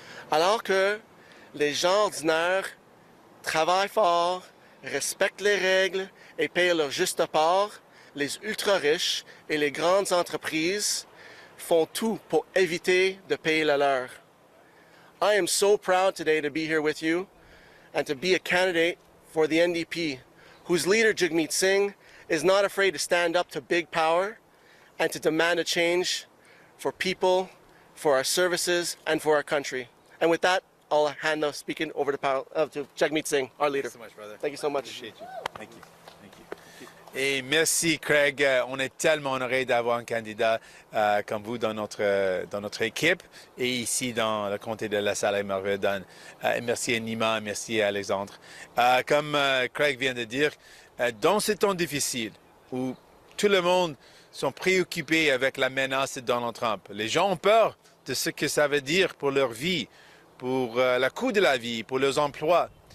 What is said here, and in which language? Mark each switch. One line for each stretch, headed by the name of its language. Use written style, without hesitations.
French: Alors que les gens ordinaires travaillent fort, respectent les règles et payent leur juste part, les ultra-riches et les grandes entreprises font tout pour éviter de payer le leur.
English: I am so proud today to be here with you and to be a candidate for the NDP, whose leader, Jagmeet Singh, is not afraid to stand up to big power and to demand a change for people, for our services, and for our country. And with that, I'll hand the speaking over to Jagmeet Singh, our leader. Thank you so much, brother. Thank you so much. Appreciate you. Thank you.
French: Et merci, Craig. On est tellement honoré d'avoir un candidat comme vous dans notre équipe et ici dans le comté de la salle Aymar-Verdun. Merci à Nima, merci à Alexandre. Comme Craig vient de dire, dans ces temps difficiles où tout le monde sont préoccupés avec la menace de Donald Trump, les gens ont peur de ce que ça veut dire pour leur vie, pour le coût de la vie, pour leurs emplois.